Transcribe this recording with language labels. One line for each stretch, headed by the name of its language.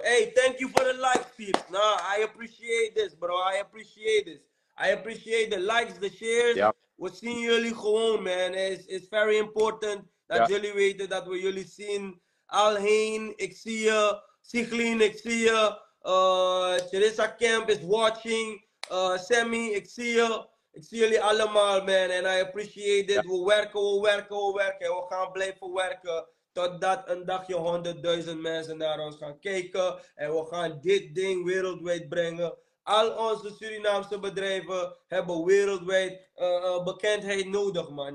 English: Hey, thank you for the likes, peeps. Nah, I appreciate this, bro. I appreciate the likes, the shares.
Dutch: Ja. We zien jullie gewoon, man.
English: It's very important
Dutch: dat jullie weten dat we jullie zien. Alheen, ik zie je. Siglin, ik zie je.
English: Teresa Kemp is watching.
Dutch: Sammy, ik zie je. Ik zie jullie allemaal, man.
English: And I appreciate it.
Dutch: We werken. We gaan blijven werken. Totdat een dagje 100.000 mensen naar ons gaan kijken. En we gaan dit ding wereldwijd brengen. Al onze Surinaamse bedrijven hebben wereldwijd bekendheid nodig, man.